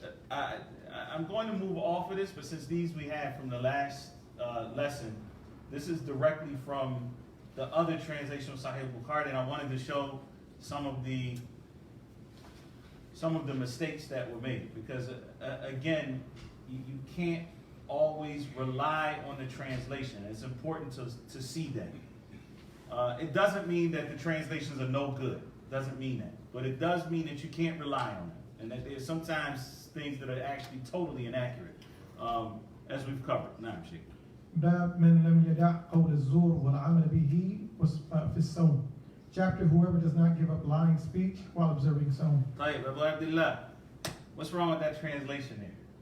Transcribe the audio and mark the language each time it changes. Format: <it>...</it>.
<en>I'm going to move off of this, but since these we had from the last lesson, this is directly from the other translation of Sahih Bukhari, and I wanted to show some of the mistakes that were made, because again, you can't always rely on the translation. It's important to see that. It doesn't mean that the translations are no good. It doesn't mean that. But it does mean that you can't rely on them. And that there's sometimes things that are actually totally inaccurate, as we've covered. Naam, Shaykh.</en> <ar>باب من لم يدع قول الزور والعمل به في الصوم.</ar> <en>Chapter, whoever does not give up lying speech while observing Sawm. Tahir, Abu Abdullah, what's wrong with that translation there?</en>